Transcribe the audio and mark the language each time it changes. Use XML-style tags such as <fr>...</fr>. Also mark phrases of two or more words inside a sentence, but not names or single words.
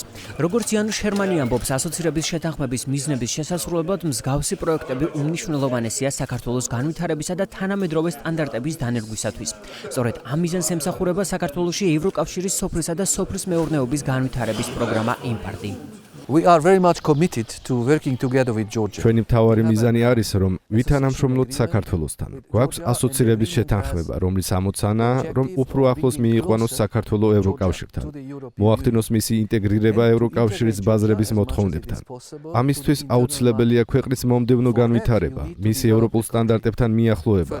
<ka>როგორც იანუს შერმანი ამბობს, ასოცირების შეთანხმების მიზნების შესასრულებლად მსგავსი პროექტები უმნიშვნელოვანესია საქართველოს განვითარებისა და თანამედროვე სტანდარტების დანერგვისათვის. სწორედ ამ მიზანს ემსახურება საქართველოში ევროკავშირის სოფლისა და სოფლის მეურნეობის განვითარების პროგრამა IMPART-ი.</ka> <en>We are very much committed to working together with Georgia.</en> <ka>ჩვენი მთავარი მიზანი არის, რომ ვითანამშრომლოთ საქართველოსთან. გვაქვს ასოცირების შეთანხმება, რომლის ამოცანაა, რომ უფრო ახლოს მიიყვანოს საქართველო ევროკავშირთან. მოახდინოს მისი ინტეგრირება ევროკავშირის ბაზრების მოთხოვნებთან. ამისთვის აუცილებელია ქვეყნის მომდევნო განვითარება, მისი ევროპულ სტანდარტებთან მიახლოება.</ka>